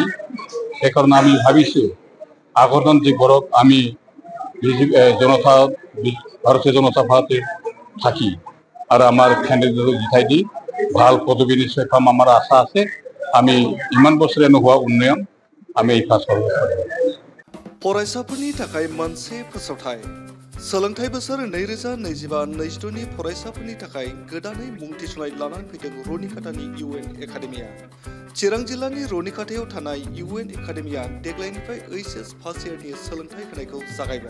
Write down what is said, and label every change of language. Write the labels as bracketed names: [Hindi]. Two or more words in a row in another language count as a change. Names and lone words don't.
[Assamese] সেইকাৰণে আমি ভাবিছোঁ আগৰজন যিবোৰক আমি ভাৰতীয় জনতা পাৰ্টিৰ থাকি আৰু আমাৰ কেণ্ডিডেটক জিতাই দি ভাল পদবী নিশ্চয় পাম আমাৰ আশা আছে। আমি ইমান বছৰে নোহোৱা উন্নয়ন আমি এই পাছ কৰিব পাৰিম। [Bodo] फरायसाफोरनि थाखाय मोनसे फोसावथाय सोलोंथाइ बोसोर 2025-26 फरायसाफोरनि थाखाय गोदानै मुं थिसननाय लानानै फैदों रुनिकाटानि UN एकाडेमिया। चिरां जिल्लानि रुनिकाटायाव थानाय UN एकाडेमिया देग्लायनिफ्राय HS फार्स्ट इयारनि सोलोंथाइ होनायखौ जागायबाय।